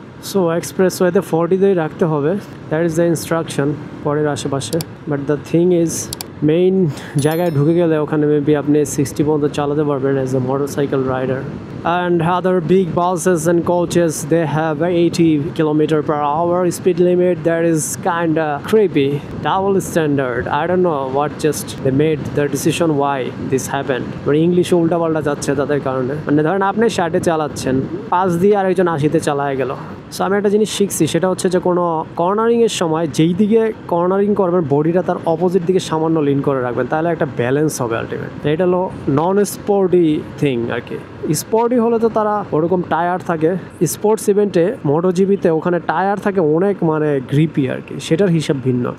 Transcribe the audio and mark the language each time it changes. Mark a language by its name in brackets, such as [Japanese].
[Bangla] So এক্সপ্রেসওয়েতে 40তেই রাখতে হবে, [English] that is the instruction [Bangla] পরের আশেপাশে। [English] but the thing is [Bangla] main জায়গায় ঢুকে গেলে ওখানে মেবি আপনি 60 পর্যন্ত চালাতে পারবেন [English] As a motorcycle rider. And other big buses and coaches, they have 80 km/h speed limit. That is kinda creepy, double standard. I don't know what just they made the decision why this happened. But English [Bangla] উল্টা পাল্টা যাচ্ছে তাদের কারণে। মানে ধরেন আপনি 60-এ চালাচ্ছেন, পাশ দিয়ে আরেকজন 80-তে চালায় গেল। সো আমি একটা জিনিস শিখছি, সেটা হচ্ছে যে কোনো কর্নারিংয়ের সময় যেই দিকে কর্নারিং করবেন বডিটা তার অপোজিট দিকে সামান্য লিন করে রাখবেন, তাহলে একটা ব্যালেন্স হবে আলটিমেট। এটা হলো নন স্পোর্টি থিং আর কি। স্পোর্টি হলে তো তারা ওরকম টায়ার থাকে, স্পোর্টস ইভেন্টে মোটোজিবিতে ওখানে টায়ার থাকে অনেক মানে গ্রিপি আর কি, সেটার হিসাব ভিন্ন।